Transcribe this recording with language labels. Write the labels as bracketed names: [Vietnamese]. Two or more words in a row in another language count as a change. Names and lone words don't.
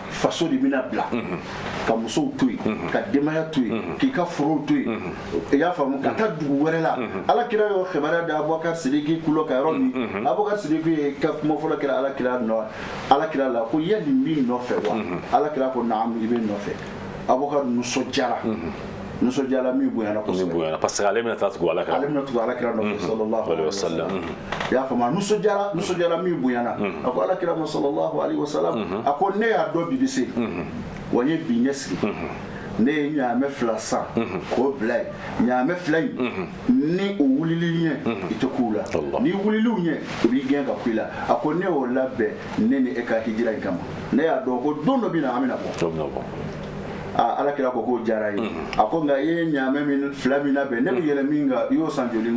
[Bambara] faso de bɛna bila ka musow to yen ka denbaya to yen k'i ka forow to yen i y'a faamu ka taa dugu wɛrɛ la Alakira y'o kibaruya di Abubakar Sidiki kulo kan yɔrɔ min Abubakar Sidiki ye ka kuma fɔlɔ kɛra Alakira la ko yali n b'i nɔfɛ wa Alakira ko naam i bɛ n nɔfɛ Abubakar nisɔndiyara nisɔndiyala min bonyana kosɛbɛ [French] parce que [Bambara] ale bɛna taa tugu alakira nɔfɛ [Arabic] صلى الله عليه وسلم [Bambara] i y'a faamu nisɔndiyala min bonyana a ko alakira ma [Arabic] صلى الله عليه وسلم [Bambara] a ko ne y'a dɔn bi bɛ se wa n ye bi ɲɛ sigi ne ye ɲaamɛ fila san k'o bila yen ɲaamɛ fila in ni o wulili ɲɛ i tɛ k'u la ni wuliliw ɲɛ o b'i gɛn ka ku i la a ko ne y'o labɛn ne ni e ka hijira in kama ne y'a dɔn ko don dɔ bɛ na an bɛna bɔ alakira ko k'o diyara ye a ko nka i ye ɲaamɛ fila min labɛn ne bɛ yɛlɛ min kan i y'o san joli n